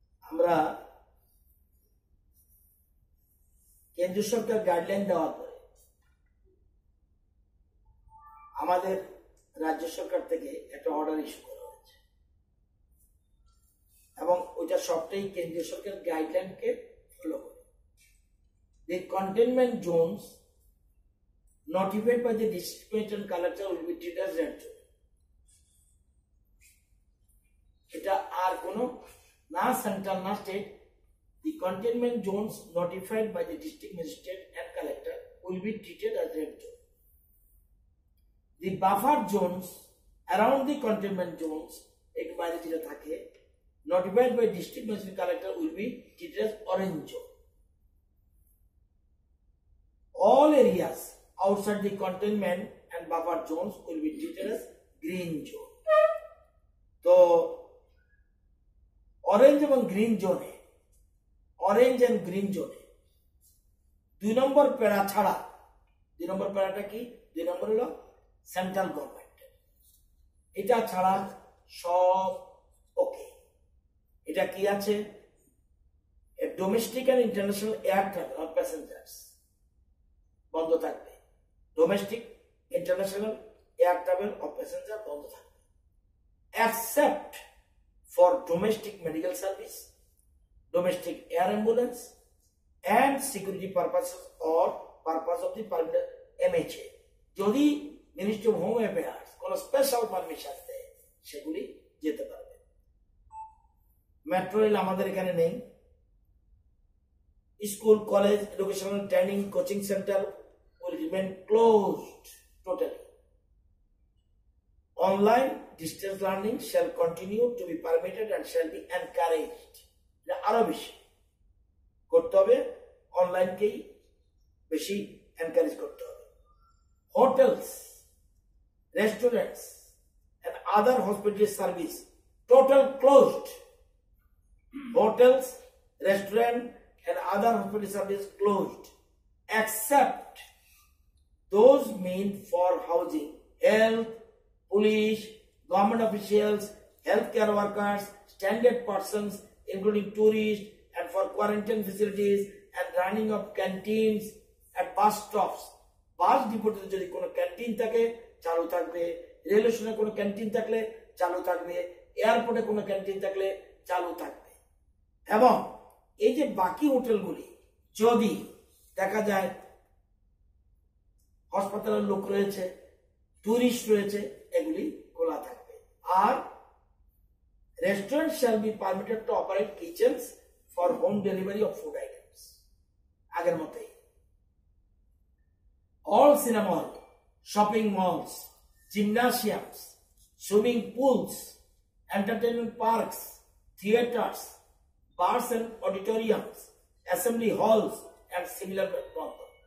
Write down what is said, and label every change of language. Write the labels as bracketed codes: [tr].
[bn] আমরা কেন্দ্রীয় সরকার গাইডলাইন দেওয়ার পরে আমাদের রাজ্য সরকার থেকে একটা অর্ডার ইস্যু করা হয়েছে এবং ওইটা সবটাই কেন্দ্রীয় সরকার গাইডলাইনকে ফলো করে। [en] The containment zones notified by the district and collector will be treated as red zone. [bn] এটা আর কোনো না সেন্ট্রাল না state. [en] The containment zones notified by the district magistrate and collector will be treated as red zone. The buffer zones around the containment zones [bn] ek বাইরে যেটা থাকে [en] notified by district magistrate collector will be treated as orange zone. All areas outside the containment and buffer zones will be treated as green zone. [bn] তো orange এবং green জোনে, orange and green জোনে 2 নম্বর প্যারা ছাড়া, 2 নম্বর প্যারাটা কি, 2 নম্বর হলো সেন্ট্রাল গভর্নমেন্ট, এটা ছাড়া সব ওকে। এটা কি আছে, [en] domestic and international air travel of passengers [bn] বন্ধ থাকবে, [en] Domestic international air travel of passenger বন্ধ থাকবে, except for domestic medical service, domestic air ambulance and security purposes or purpose of the permanent MHA. [bn] যদি মিনিস্ট্রি অফ হোম অ্যাফেয়ার্স কোন special permission দেয় সেগুলি যেতে পারবে। মেট্রো রেল আমাদের এখানে নেই। [en] School, college, educational training, coaching centre will remain closed totally. Online distance learning shall continue to be permitted and shall be encouraged. [bn] আরো বেশি করতে হবে, অনলাইনকেই বেশি এনকারেজ করতে হবে। [en] Hotels, restaurants and other hospitality service total closed. Hotels, restaurant and other hospitality service closed except those meant for housing, health, police, government officials, healthcare workers, stranded persons, including tourists, and for quarantine facilities and running of canteens at bus stops. [bn] বাস ডিপোতে যদি কোনো canteen থাকে চালু থাকবে, rail স্টেশনে কোনো canteen থাকলে চালু থাকবে, এয়ারপোর্টে কোনো ক্যান্টিন থাকলে চালু থাকবে। এবং এই যে বাকি হোটেলগুলি যদি দেখা যায় হাসপাতালের লোক রয়েছে, টুরিস্ট রয়েছে, এগুলি খোলা থাকবে। [en] আর restaurant shall be permitted to operate kitchens for home delivery of food items [bn] আগের মতোই। [en] All cinema hall, shopping malls, gymnasiums, swimming pools, entertainment parks, theaters, bars and auditoriums, assembly halls and similar bond.